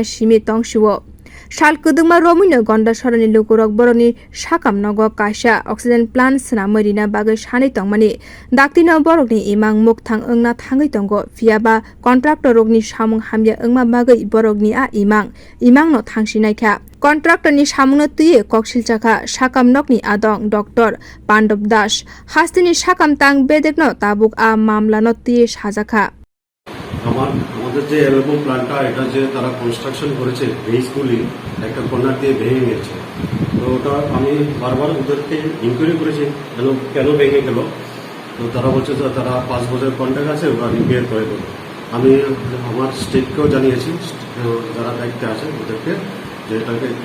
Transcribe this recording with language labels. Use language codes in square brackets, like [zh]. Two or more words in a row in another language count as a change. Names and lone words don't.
[trp] simi tongsiwo sal kudungma romino gandachherani lukurok boroni sakam nogo kisa [en] oxygen plant [trp] swnamrina bagwi sanai tongmani daktino borokni imang mukthang wngna thangui tongo phiya ba contractor rokni Samung hamya wngma bagwi borokni a imang no thangsi naikha contractor ni Samungno tuye koksilsajak sakam nogni adong doctor Pandob das hasteni sakam tang bedekno tabok a mamla no tuye sajakha [bn] আমাদের যে অ্যালবাম প্ল্যানটা এটা যে তারা কনস্ট্রাকশন করেছে বেসগুলি একটা কর্নার দিয়ে ভেঙে গেছে তো ওটা আমি বারবার ওদেরকে ইনকোয়ারি করেছি কেন ভেঙে গেল তো তারা বলছে যে তারা 5 বছরের কন্ট্রাক্ট আছে ওরা রিপেয়ার করে দেবে আমি আমার স্টেটকেও জানিয়েছি যারা দায়িত্বে আছে ওদেরকে যে এটাকে একটু